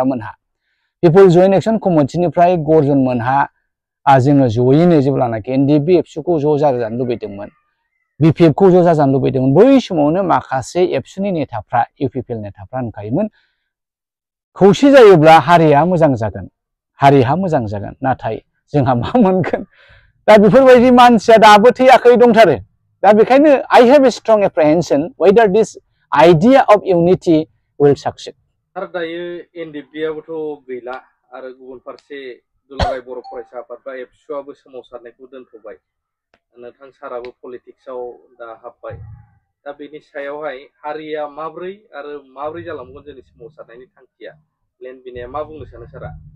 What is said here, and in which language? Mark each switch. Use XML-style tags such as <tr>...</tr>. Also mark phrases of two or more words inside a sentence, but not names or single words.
<brx>मोनहा पिपल जयेन्ट एक्सन कमिटिनिफ्राय गर्जन मोनहा जोङो जयैनो जेब्लानाखि एनडिएफबि एबसुखौ ज' जाजानो लुबैदोंमोन बिपिएफखौ ज' जाजानो लुबैदोंमोन बै समावनो माखासे एबसुनि नेताफ्रा इउपिपिएल नेताफ्रा होनखायोमोन खौसे जायोब्ला हारिया मोजां जागोन नाथाय जोंहा मा मोनगोन दा बेफोरबायदि मानसिया दाबो थैयाखै दंथारो दा बेखायनो</brx> <en>I have a strong apprehension whether this idea of unity will succeed</en> <brx>सार दायो एनडिएफबिआबोथ' गैला आरो गुबुन फारसे दुलाराय बर' फरायसा आफाद बा एबसुआबो सोमावसारनायखौ दोनथ'बाय नोंथां साराबो पलिटिक्सआव दा हाबबाय दा बेनि सायावहाय हारिया माब्रै जालांगोन जोंनि सोमावसारनायनि थांखिया प्लेन बिनिया मा बुंनो सानो सारा</brx>